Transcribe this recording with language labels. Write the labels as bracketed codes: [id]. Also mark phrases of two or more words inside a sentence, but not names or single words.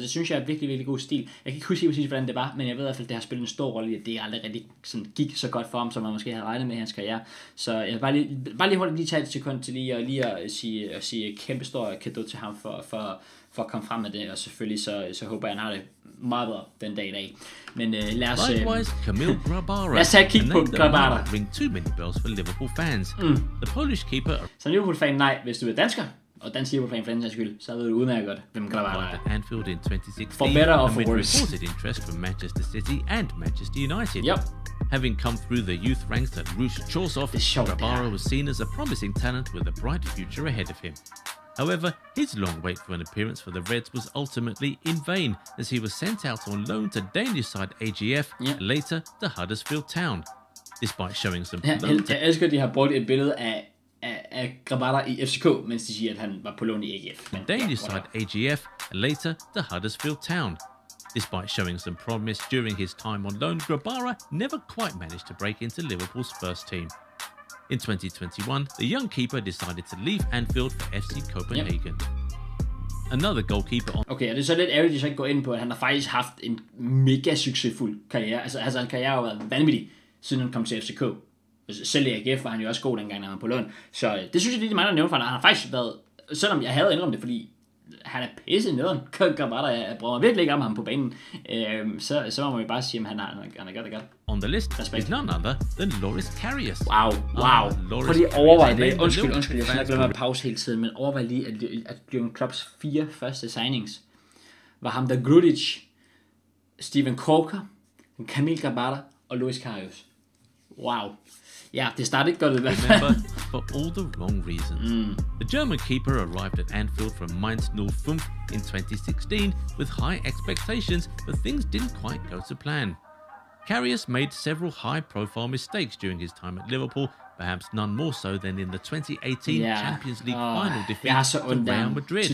[da] Det synes jeg er virkelig, virkelig god stil. Jeg kan ikke huske præcis, hvordan det var, men jeg ved i hvert fald, at det har spillet en stor rolle i, at det aldrig rigtig sådan, gik så godt for ham, som man måske havde regnet med i hans karriere. Så jeg vil bare lige hurtigt tage et sekund til lige at sige kæmpe stor cadeau til ham for at komme frem med det, og selvfølgelig så håber jeg, han har det meget bedre den dag i dag. Men lad os tage et kig på Grabara. [en] Ring too many bells for Liverpool fans. The Polish keeper. [da] Så Liverpool-fan, nej, hvis du er dansker, og dansk Liverpool-fan for den sags skyld, så ved du udmærket godt, hvem Grabara er. [en] Anfield in 2016. For better or for worse. Reported interest from Manchester City and Manchester United. Having come through the youth ranks at Russia Chorsov, Grabara was seen as a promising talent with a bright future ahead of him. However, his long wait for an appearance for the Reds was ultimately in vain, as he was sent out on loan to Danish side AGF, later to Huddersfield Town. Despite showing some... [da] Jeg elsker, at de har brugt et billede af Grabara i FCK, mens de siger, at han var på lån i AGF. [en] Danish side AGF, later to Huddersfield Town. Despite showing some promise during his time on loan, Grabara never quite managed to break into Liverpool's first team. In 2021, the young keeper decided to leave Anfield for FC Copenhagen. Another goalkeeper on... [da] Okay, og det er så lidt ærgerligt, at de så ikke går ind på, at han har faktisk haft en mega succesfuld karriere. Altså en karriere har været vanvittig, siden han kom til FCK. Selv i AGF var han jo også god dengang, når han var på lån. Så det synes jeg, det er meget at nævne for, han har faktisk været selvom jeg havde indrømt det, fordi han er pisse nederen. Jeg bruger virkelig ikke om ham på banen. Så må man jo bare sige, at han er godt. [en] On the list is none other than Loris Karius. Wow. [da] Prøv lige at overveje det. Undskyld, jeg skal glemme at pause hele tiden, men overvej lige, at Jürgen Klopps 4 første signings var ham der Grudic, Steven Korker, Kamil Grabara og Loris Karius. Wow. Ja, det startede ikke godt i hvert fald. [en] Remember, for all the wrong reasons. The German keeper arrived at Anfield from Mainz 05 in 2016 with high expectations, but things didn't quite go to plan. Karius made several high-profile mistakes during his time at Liverpool, perhaps none more so than in the 2018 Champions League final defeat to Real Madrid.